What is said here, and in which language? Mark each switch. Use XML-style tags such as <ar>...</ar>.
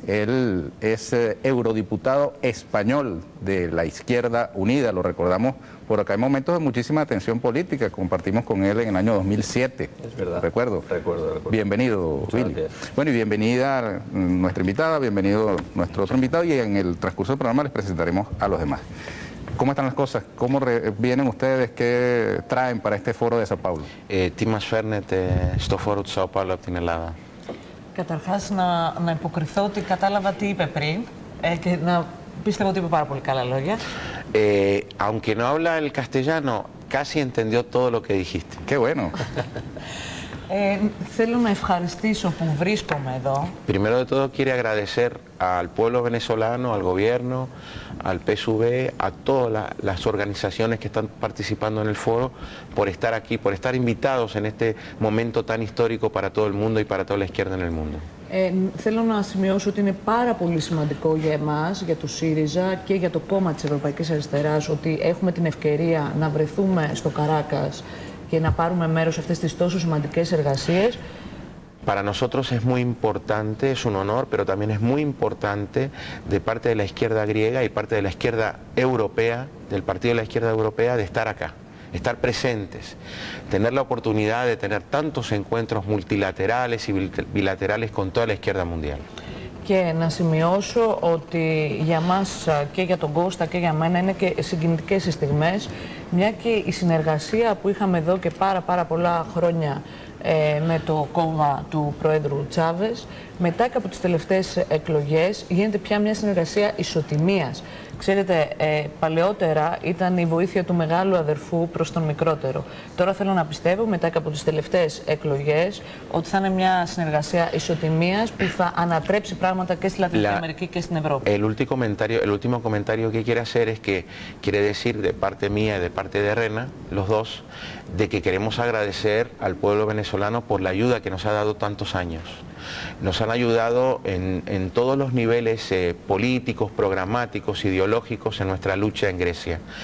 <es>Él es eurodiputado español de la Izquierda Unida, lo recordamos por acá en momentos de muchísima tensión política, compartimos con él en el año 2007. Es verdad. Recuerdo. Bienvenido, Muchas Willy. gracias. Bueno, y bienvenida nuestra invitada, bienvenido nuestro otro invitado, y en el transcurso del programa les presentaremos a los demás. ¿Cómo están las cosas? ¿Cómo vienen ustedes? ¿Qué traen para este foro de Sao Paulo?</es> <el>Τι μας φέρνετε στο φόρο του Σάο Πάολο από την Ελλάδα? Καταρχάς να υποκριθώ ότι κατάλαβα τι είπε πριν και να πίστευω ότι είπε πάρα πολύ καλά λόγια.</el> <es>Aunque no habla el castellano, casi entendió todo lo que dijiste. Qué bueno.</es> <el>Θέλω να ευχαριστήσω που βρίσκομαι εδώ.</el> <es>Primero de todo quiere agradecer al pueblo venezolano, al gobierno, al PSUV, a todas las organizaciones que están participando en el foro por estar aquí, por estar invitados en este momento tan histórico para todo el mundo y para toda la izquierda en el mundo.</es> <el>Θέλω να σημειώσω ότι είναι πάρα πολύ σημαντικό για εμάς, για το ΣΥΡΙΖΑ και για το κόμμα της Ευρωπαϊκής Αριστεράς, ότι έχουμε την ευκαιρία να βρεθούμε στο Καράκας και να πάρουμε μέρος σε αυτές τις τόσο σημαντικές εργασίες.</el> <es>Para nosotros es muy importante, es un honor, pero también es muy importante de parte de la izquierda griega y parte de la izquierda europea, del Partido de la Izquierda Europea, de estar acá, estar presentes, tener la oportunidad de tener tantos encuentros multilaterales y bilaterales con toda la izquierda mundial.</es> <el>Και να σημειώσω ότι για μας και για τον Κώστα και για μένα είναι και συγκινητικές οι στιγμές, μια και η συνεργασία που είχαμε εδώ και πάρα πολλά χρόνια με το κόμμα του Πρόεδρου Τσάβες, μετά και από τις τελευταίες εκλογές γίνεται πια μια συνεργασία ισοτιμίας. Ξέρετε, παλαιότερα ήταν η βοήθεια του μεγάλου αδερφού προς τον μικρότερο. Τώρα θέλω να πιστεύω, μετά και από τις τελευταίες εκλογές, ότι θα είναι μια συνεργασία ισοτιμίας που θα ανατρέψει πράγματα και στη Λατινική Αμερική και στην Ευρώπη.</el> <es>El último comentario que quiere hacer es que quiere decir de parte mía y de parte de Rena, los dos, de que queremos agradecer al pueblo venezolano por la ayuda que nos ha dado tantos años. Nos han ayudado en todos los niveles políticos, programáticos, ideológicos en nuestra lucha en Grecia.</es>